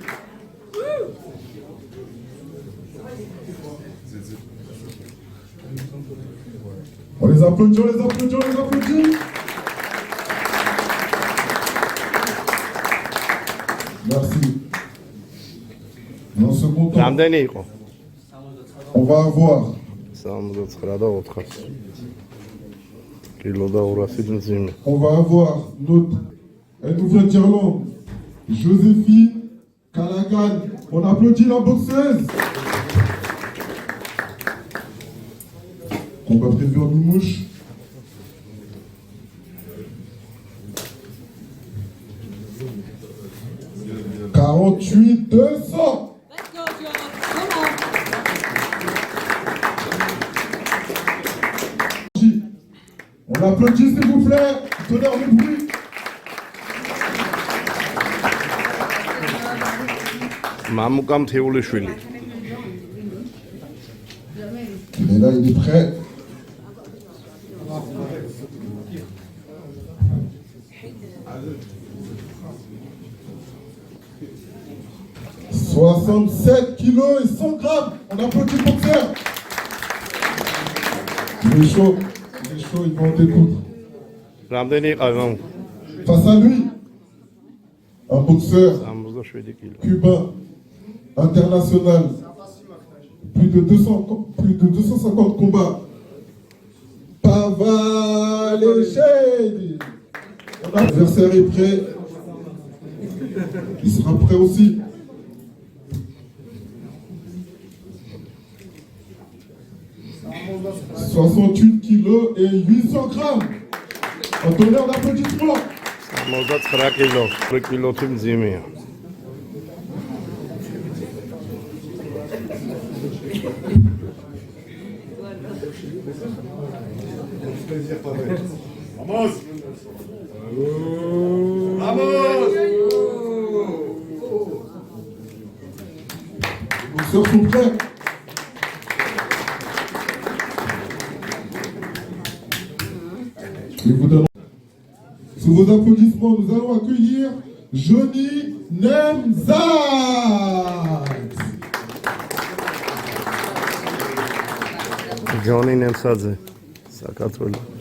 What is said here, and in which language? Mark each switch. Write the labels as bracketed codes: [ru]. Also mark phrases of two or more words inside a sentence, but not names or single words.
[fr] On les applaudit, on les applaudit, on les applaudit. Merci. Dans ce second temps, [ka] რამდენი იყო? [fr] on va avoir [ka] 69 და 400. კილო და 200 მძიმე. [fr] on va avoir notre elle nous vient d'Irlande, Joséphine Callaghan. On applaudit la boxeuse. Combat prévu en Mimouche. « 48 200. On applaudit s'il vous plaît. Tonnerre de bruit. მამუკა მთეულიშვილი. Il est là, il est prêt. « 67 kilos et 100 grammes. On applaudit le boxeur. Il est chaud, il va en découdre. [ka] რამდენი იყო? [fr] Face à lui, un boxeur [ka] 67 კილო. [fr] cubain, international, plus de 250 combats. Pavalechedi. L'adversaire est prêt. Il sera prêt aussi. « 68 kilos et 800 grammes. Un tonnerre d'applaudissements. [ka] 69 კილო. 1 კილოთი მძიმეა. [fr] Vamos! Vamos! Les boxeurs sont prêts. Et vous donnons. Sous vos applaudissements, nous allons accueillir Johnny Nemzat. ჯონი ნემსაძე. საქართველო.